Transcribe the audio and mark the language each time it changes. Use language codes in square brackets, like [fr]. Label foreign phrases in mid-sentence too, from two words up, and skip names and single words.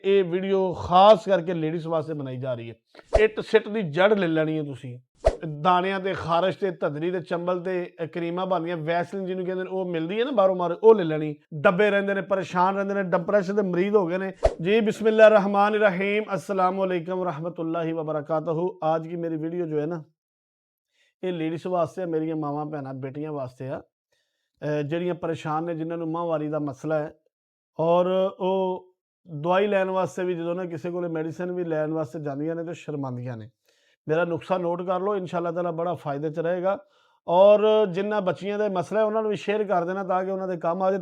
[pa] ਇਹ ਵੀਡੀਓ ਖਾਸ ਕਰਕੇ ਲੇਡੀਜ਼ ਵਾਸਤੇ ਬਣਾਈ ਜਾ ਰਹੀ ਹੈ। ਇੱਟ ਸਿੱਟ ਦੀ ਜੜ ਲੈ ਲੈਣੀ ਹੈ ਤੁਸੀਂ। ਦਾਣਿਆਂ ਤੇ ਖਾਰਸ਼ ਤੇ ਧਦਰੀ ਤੇ ਚੰਬਲ ਤੇ ਕਰੀਮਾਂ ਬਣਦੀਆਂ ਵੈਸਲਿਨ ਜਿਹਨੂੰ ਕਹਿੰਦੇ ਨੇ ਉਹ ਮਿਲਦੀ ਹੈ ਨਾ ਬਾਹਰੋਂ ਮਾਰ ਉਹ ਲੈ ਲੈਣੀ। ਦੱਬੇ ਰਹਿੰਦੇ ਨੇ, ਪਰੇਸ਼ਾਨ ਰਹਿੰਦੇ ਨੇ, ਡਿਪਰੈਸ਼ਨ ਦੇ ਮਰੀਜ਼ ਹੋ ਗਏ ਨੇ जी। [ar] بسم الله رحمن رحيم، السلام عليكم رحمة الله وبركاته. [pa] ਆਜ ਕੀ ਮੇਰੀ ਵੀਡੀਓ ਜੋ ਹੈ ਨਾ ਯੇ ਲੇਡੀਜ਼ ਵਾਸਤੇ ਮੇਰੀਆਂ ਮਾਵਾਂ ਭੈਣਾਂ ਬੇਟੀਆਂ ਵਾਸਤੇ ਆ ਜਿਹੜੀਆਂ ਪਰੇਸ਼ਾਨ ਨੇ, ਜਿਨ੍ਹਾਂ ਨੂੰ ਮਾਹਵਾਰੀ ਦਾ ਮਸਲਾ ਹੈ ਔਰ ਉਹ ਦਵਾਈ ਲੈਣ ਵਾਸਤੇ ਵੀ ਜਦੋਂ ਨਾ ਕਿਸੇ ਕੋਲ ਮੈਡੀਸਿਨ ਵੀ ਲੈਣ ਵਾਸਤੇ ਜਾਂਦੀਆਂ ਨੇ ਤਾਂ ਸ਼ਰਮਾਉਂਦੀਆਂ ਨੇ। ਮੇਰਾ ਨੁਸਖਾ ਨੋਟ ਕਰ ਲਓ, [ar] إن شاء الله تعالى [pa] ਬੜਾ ਫਾਇਦੇ 'ਚ ਰਹੇਗਾ। ਔਰ ਜਿਨ੍ਹਾਂ ਬੱਚੀਆਂ ਦਾ ਮਸਲਾ ਹੈ ਉਹਨਾਂ ਨੂੰ ਵੀ ਸ਼ੇਅਰ ਕਰ ਦੇਣਾ ਤਾਂ ਕਿ ਉਹਨਾਂ ਦੇ ਕੰਮ ਆ ਜਾਏ।